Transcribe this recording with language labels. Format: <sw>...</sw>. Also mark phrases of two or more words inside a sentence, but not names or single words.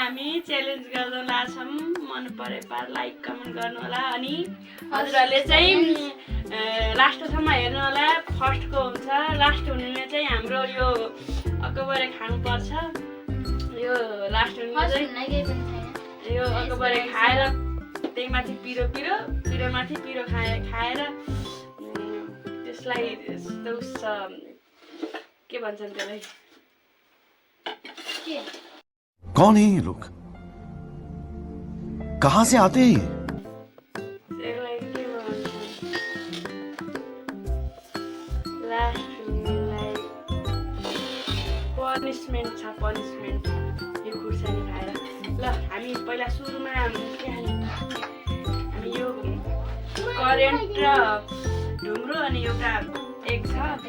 <ne>च्यालेन्ज गर्न लाछौँ मन परे पार</ne> <en>like comment</en> <ne>गर्नु होला अनि हजुरहरूले चाहिँ लास्टसम्म हेर्नु होला फर्स्टको हुन्छ लास्ट हुनेले चाहिँ हाम्रो यो अकबरे खानुपर्छ यो लास्ट हुनेले चाहिँ यो अकबरे खाएर त्यही माथि पिरो माथि पिरो खाएर त्यसलाई के भन्छन् त्यसलाई</ne> <hi>कौन है ये लोग कहाँ से आते हैं</hi> <ne>पनिसमेन्ट छ पनिसमेन्ट यो खुर्सानी खाएर ल हामी पहिला सुरुमा के खाने हामी यो करेन्ट र ढुङ्ग्रो अनि एउटा एग छ</ne>